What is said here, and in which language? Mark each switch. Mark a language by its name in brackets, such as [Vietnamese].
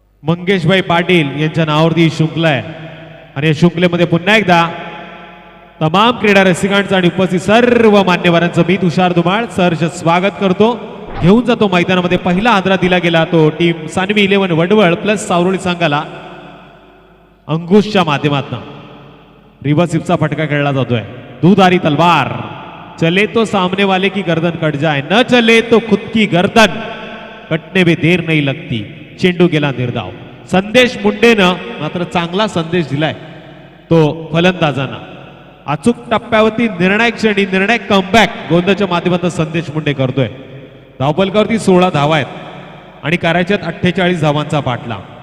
[Marathi] मंगेशभाई पाटील यांच्या नावावरती शृंखला आहे आणि या शृंखलेमध्ये पुन्हा एकदा तमाम क्रीडा रसिकांचं आणि उपस्थित सर्व मान्यवरांचं मी तुषार धुमाळ सहर्ष स्वागत करतो. घेऊन जातो मैदानामध्ये पहिला हादरा दिला गेला तो टीम सानवी इलेव्हन वडवळ प्लस सावरोळी संघाला अंकुशच्या माध्यमातून. रिव्हर्स स्वीपचा फटका खेळला जातोय. दुधारी तलवार. [Hindi] चले तो सामने वाले की गर्दन कट जाए, न चले तो खुद की गर्दन कटने में देर नहीं लगती. [Marathi] चेंडू गेला निर्धाव. संदेश मुंडेनं मात्र चांगला संदेश दिलाय तो फलंदाजांना. अचूक टप्प्यावरती निर्णायक क्षणी निर्णायक कमबॅक गोंदाच्या माध्यमातून संदेश मुंडे करतोय. धावफलकावरती 16 धावा आहेत आणि करायच्यात 48 धावांचा पाठलाग.